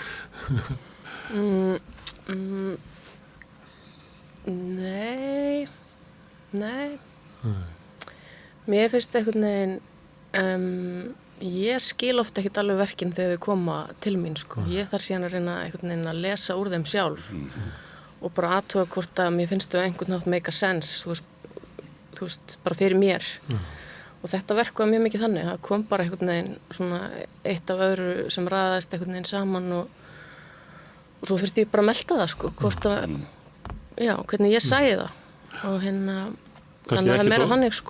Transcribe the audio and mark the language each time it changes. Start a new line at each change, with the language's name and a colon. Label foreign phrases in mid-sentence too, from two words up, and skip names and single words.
Icelandic: Nei. Mér finnst einhvern veginn ég skil ofta ekkert alveg verkin þegar þau koma til mín, sko. Ég þarf síðan að reyna einhvern veginn að lesa úr þeim sjálf og bara athuga hvort að mér finnst þau einhvern nátt
English: make a sense,
Icelandic: þú veist, bara fyrir mér. Og þetta verk var mjög mikið þannig, það kom bara einhvern veginn svona eitt af öðru sem raðaðist einhvern veginn saman og svo þurfti ég bara að melta það, sko, hvort að, hvernig ég sæði það og þannig að það er meira þannig, sko.